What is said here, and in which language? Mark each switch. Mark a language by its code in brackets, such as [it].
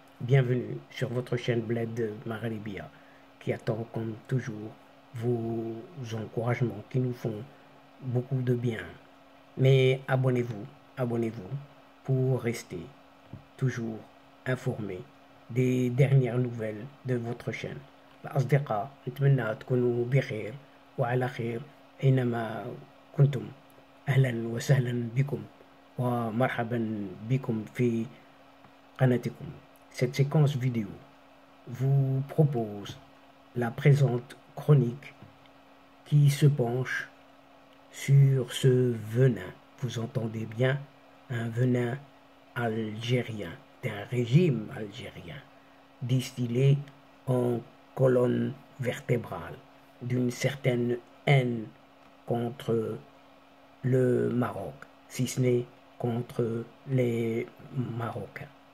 [fr] Bienvenue sur votre chaîne Bled Maghribia qui attend comme toujours vos encouragements qui nous font beaucoup de bien. Mais abonnez-vous pour rester toujours informé des dernières nouvelles de votre chaîne. [ar] الأصدقاء نتمنى تكونوا بخير وعلى خير أينما كنتم. أهلا وسهلا بكم ومرحبا بكم في قناتكم. [fr] Cette séquence vidéo vous propose la présente chronique qui se penche sur ce venin. Vous entendez bien, un venin algérien, d'un régime algérien, distillé en colonne vertébrale d'une certaine haine contre le Maroc, si ce n'est contre les Marocains.